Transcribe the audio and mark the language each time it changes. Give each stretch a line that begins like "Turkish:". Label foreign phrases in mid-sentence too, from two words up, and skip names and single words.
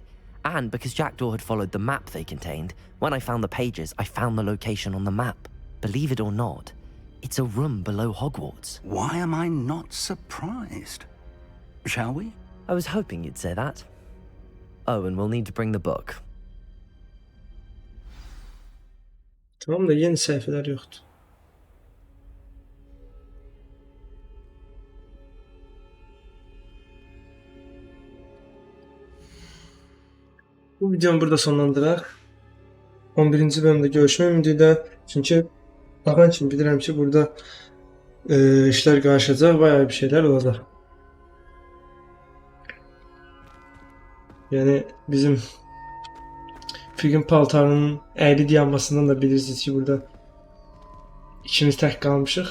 English: And because Jackdaw had followed the map they contained, when I found the pages, I found the location on the map. Believe it or not, it's a room below Hogwarts. Why am I not surprised? Shall we? I was hoping you'd say that. Oh, and we'll need to bring the book.
Turkish: Tamam da yeni sayfalar yoktu.
Azerbaijani: Bu videomu burada sonlandıraq. 11-ci bölümdə görüşmək ümidilə. Çünki baxan kimi bilirəm ki, burada işlər qarışacaq, bayağı bir şeylər olacaq. Yəni bizim Figin paltarının əyri dayanmasından da bilirsiniz ki, burada ikimiz tək qalmışıq.